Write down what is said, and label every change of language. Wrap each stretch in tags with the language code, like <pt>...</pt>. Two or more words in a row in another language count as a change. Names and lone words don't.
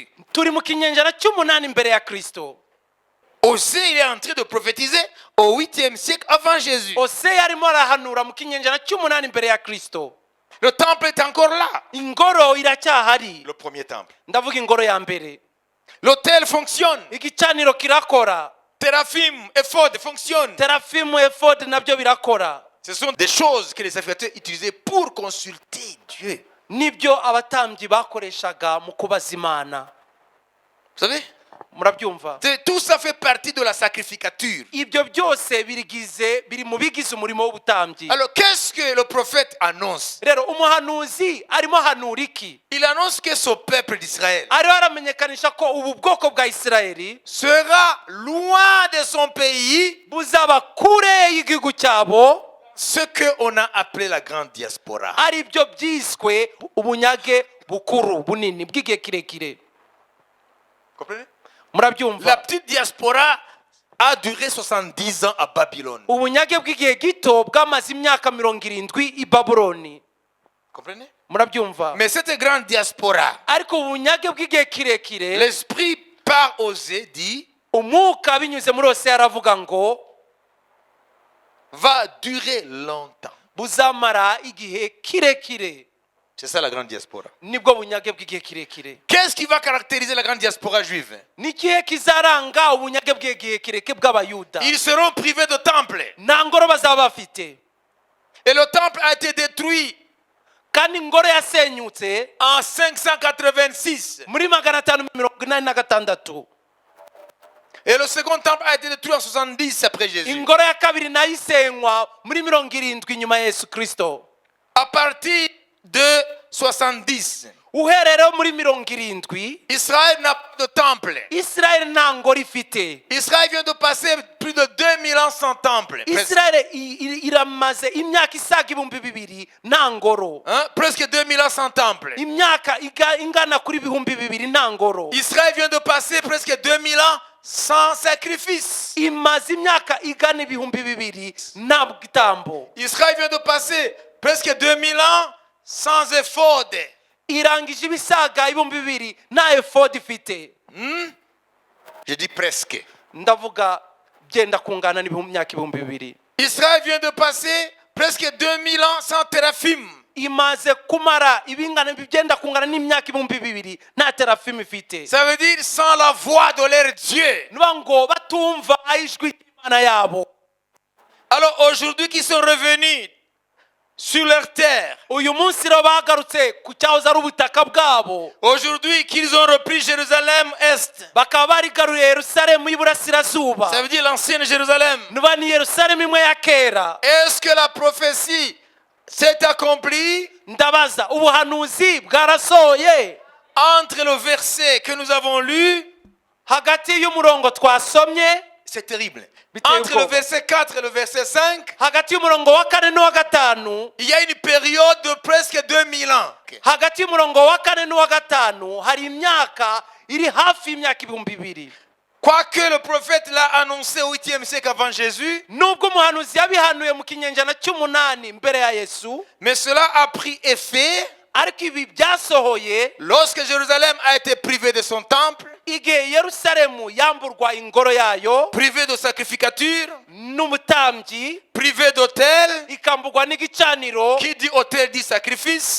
<rw>turi mu kinyejana cy'umunani mbere ya Kristo.</rw> <fr>Osée, il est en train de prophétiser au 8e siècle avant Jésus.</fr> <rw>Hoseya arimo arahanura mu kinyejana cy'umunani mbere ya Kristo.</rw> <fr>Le temple est encore là.</fr> <rw>ingoro iracyahari,</rw> <fr>Le premier temple.</fr> <rw>ndavuga ingoro ya mbere.</rw> <fr>L'autel fonctionne.</fr> <rw>igicaniro kirakora,</rw> <fr>Téraphim, éphod fonctionne.</fr> <rw>terafimu, efode nabyo birakora.</rw> <fr>Ce sont des choses que les sacrificateurs utilisaient pour consulter Dieu.</fr> <rw>nibyo abatambyi bakoreshaga mu kubaza Imana.</rw> <fr>Vous savez?</fr> <rw>murabyumva?</rw> <fr>Tout ça fait partie de la sacrificature.</fr> <rw>ibyo byose biri mu bigize umurimo w'ubutambyi.</rw> <fr>Alors, qu'est-ce que le prophète annonce?</fr> <rw>rero umuhanuzi arimo hanura iki?</rw> <fr>Il annonce que ce peuple d'Israël</fr> <rw>ariho aramenyekanisha ko ubu bwoko bwa Isirayeli</rw> <fr>sera loin de son pays,</fr> <rw>buzaba kure y'igihugu cyabo,</rw> <fr>ce qu'on a appelé la grande diaspora.</fr> <rw>ari byo byiswe ubunyage bukuru bunini bw'igihe kirekire.</rw> <fr>Comprenez? La</fr> <rw>murabyumva?</rw> <fr>petite diaspora a duré 70 ans à Babylone.</fr> <rw>ubunyage bw'igihe gito bwamaze imyaka 70 i Babuloni.</rw> <fr>Comprenez?</fr> <rw>murabyumva?</rw> <fr>Mais cette grande diaspora,</fr> <rw>ariko ubunyage bw'igihe kirekire,</rw> <fr>l'esprit par Osée dit,</fr> <rw>umwuka binyuze muri Hoseya aravuga ngo</rw> <fr>va durer longtemps.</fr> <rw>buzamara igihe kirekire.</rw> <fr>C'est ça la grande diaspora.</fr> <rw>nibwo bunyage bw'igihe kirekire.</rw> <fr>Qu'est-ce qui va caractériser la grande diaspora juive?</fr> <rw>ni ikihe kizaranga ubunyage bw'igihe kirekire bw'abayuda?</rw> <fr>Ils seront privés de temple.</fr> <rw>nta ngoro bazaba bafite,</rw> <fr>Et le temple a été détruit</fr> <rw>kandi ingoro yasenyutse</rw> <fr>en 586.</fr> <rw>muri 586.</rw> <fr>Et le second temple a été détruit en 70 après Jésus.</fr> <rw>ingoro ya kabiri nayo isenywa muri 70 nyuma ya Yesu Kristo.</rw> <fr>À partir de 70,</fr> <rw>uherero muri 70</rw> <fr>Israël n'a pas de temple.</fr> <rw>Isirayeli nta ngoro ifite.</rw> <fr>Israël vient de passer plus de 2000 ans sans temple.</fr> <rw>Isirayeli iramaze imyaka isaga 2000 nta ngoro.</rw> <fr>Presque 2000 ans sans temple.</fr> <rw>imyaka ingana kuri 2000 nta ngoro.</rw> <fr>Israël vient de passer presque 2000 ans sans sacrifice.</fr> <rw>imaze imyaka igana 2000 nta gitambo.</rw> <fr>Israël vient de passer presque 2000 ans sans éphod.</fr> <rw>irangije ibisaga 2000 nta efod ifite.</rw> <fr>Je dis presque.</fr> <rw>ndavuga byenda kungana n'imyaka 2000.</rw> <fr>Israël vient de passer presque 2000 ans sans téraphim.</fr> <rw>imaze kumara ibingana byenda kungana n'imyaka 2000 nta terafimu ifite.</rw> <fr>Ça veut dire sans la voix de leur Dieu.</fr> <rw>nuba ngo batumva ijwi ry'Imana yabo.</rw> <fr>Alors aujourd'hui qu'ils sont revenus sur leur terre,</fr> <rw>uyu munsi rero bagarutse ku cyahoze ari ubutaka bwabo,</rw> <fr>aujourd'hui qu'ils ont repris Jérusalem Est,</fr> <rw>bakaba barigaruriye Yerusalemu y'iburasirazuba,</rw> <fr>ça veut dire l'ancienne Jérusalem.</fr> <rw>nuba ni Yerusalemu imwe ya kera.</rw> <fr>Est-ce que la prophétie s'est accomplie</fr> <rw>ndabaza ubuhanuzi bwarasohoye</rw> <fr>entre le verset que nous avons lu</fr> <rw>hagati y'umurongo twasomye</rw> <fr>c'est terrible.</fr> <rw>Biteye</rw> <fr>Entre le</fr> <rw>ubwoba.</rw> <fr>verset 4 et le verset 5,</fr> <rw>hagati y'umurongo wa kane n'uwa gatanu</rw> <fr>il y a une période de presque 2000 ans.</fr> <rw>hagati y'umurongo wa kane n'uwa gatanu hari imyaka iri hafi y'imyaka ibihumbi bibiri.</rw> <fr>Quoique le prophète l'a annoncé au 8e siècle avant Jésus,</fr> <rw>nubwo umuhanuzi yabihanuye mu kinyejana cy'umunani mbere ya Yesu,</rw> <fr>mais cela a pris effet</fr> <rw>ariko ibi byasohoye</rw> <fr>lorsque Jérusalem a été privée de son temple,</fr> <rw>igihe Yerusalemu yamburwa ingoro yayo</rw> <fr>privée de sacrificature,</fr> <rw>n'umutambyi,</rw> <fr>privée d'autel.</fr> <rw>ikamburwa n'igicaniro.</rw> <fr>Qui dit autel dit sacrifice.</fr>